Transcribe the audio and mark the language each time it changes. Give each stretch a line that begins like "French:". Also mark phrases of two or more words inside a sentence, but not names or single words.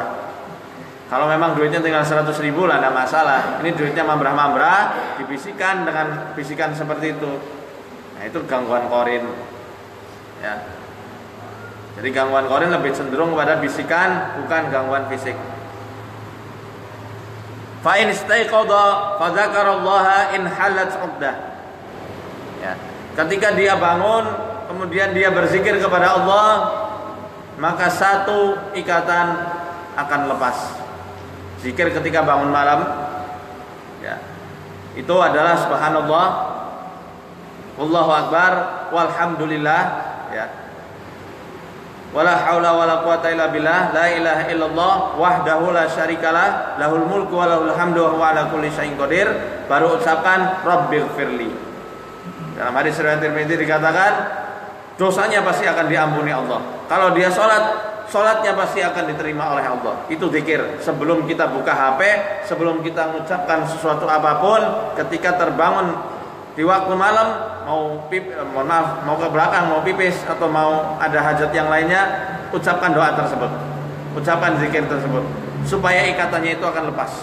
Indonesian: Kalau memang duitnya tinggal 100.000 lah, tidak masalah. Ini duitnya mambrah-mambrah, dibisikkan dengan bisikan seperti itu. Nah, itu gangguan qarin. Ya. Jadi gangguan qarin lebih cenderung pada bisikan, bukan gangguan fisik.
Arabic: فإن استيقظ فذكر الله انحلت عقدة.
Indonesian: Ya. Ketika dia bangun, kemudian dia berzikir kepada Allah, maka satu ikatan akan lepas. Zikir ketika bangun malam, ya, itu adalah
Arabic: سبحان الله والله أكبر والحمد لله,
Indonesian: ya,
Arabic: ولا حول ولا قوة إلا بالله لا إله إلا الله وحده لا شريك له له الملك وله الحمد وهو على كل شيء قدير.
Indonesian: Baru ucapkan rabbighfirli. Dalam hadis riwayat Tirmidzi dikatakan dosanya pasti akan diampuni Allah. Kalau dia sholatnya pasti akan diterima oleh Allah. Itu zikir sebelum kita buka HP, sebelum kita mengucapkan sesuatu apapun, ketika terbangun di waktu malam, mau ke belakang, mau pipis atau mau ada hajat yang lainnya, ucapkan doa tersebut, ucapkan zikir tersebut, supaya ikatannya itu akan lepas.